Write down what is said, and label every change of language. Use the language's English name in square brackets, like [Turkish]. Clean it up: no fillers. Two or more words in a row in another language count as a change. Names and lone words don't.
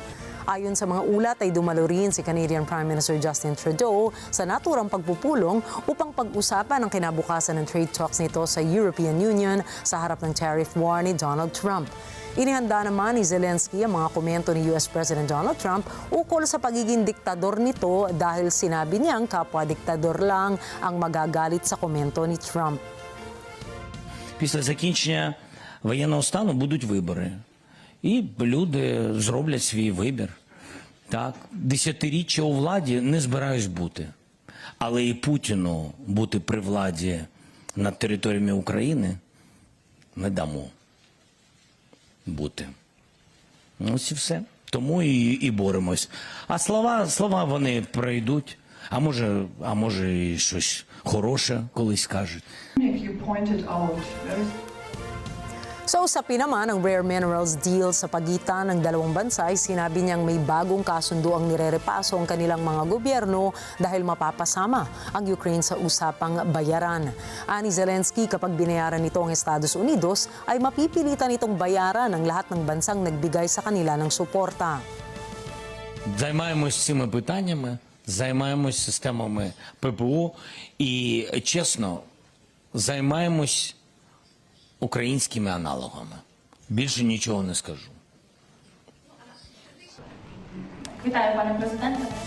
[Filipino] Ayon sa mga ulat ay dumalo rin si [English] Canadian Prime Minister [Filipino] Justin Trudeau sa naturang pagpupulong upang pag-usapan ang kinabukasan ng [English] trade talks [Filipino] nito sa European Union sa harap ng [English] tariff war [Filipino] ni Donald Trump. Inihanda naman ni Zelenskyy ang mga komento ni [English] US President [Filipino] Donald Trump ukol sa pagiging diktador nito dahil sinabi niyang kapwa-diktador lang ang magagalit sa komento ni Trump. [Ukrainian] Після закінчення воєнного стану будуть вибори. І люди зроблять свій вибір. Так, десятиріччя у владі не збираюсь бути. Але і Путіну бути при владі над територіями України не дамо бути. Ось і все. Тому і боремось. А слова вони пройдуть. А може і щось хороше колись скажуть. [Filipino] Sa usapin naman ang [English] rare minerals deal [Filipino] sa pagitan ng dalawang bansa, ay sinabi niyang may bagong kasundo ang nirerepaso ang kanilang mga gobyerno dahil mapapasama ang Ukraine sa usapang bayaran. Ani Zelenskyy, kapag binayaran nito ang Estados Unidos, ay mapipilitan itong bayaran ang lahat ng bansang nagbigay sa kanila ng suporta. [Ukrainian] Займаємось цими питаннями, займаємось системами ППО і, чесно, займаємось українськими аналогами. Більше нічого не скажу. Вітаю, пане президенте.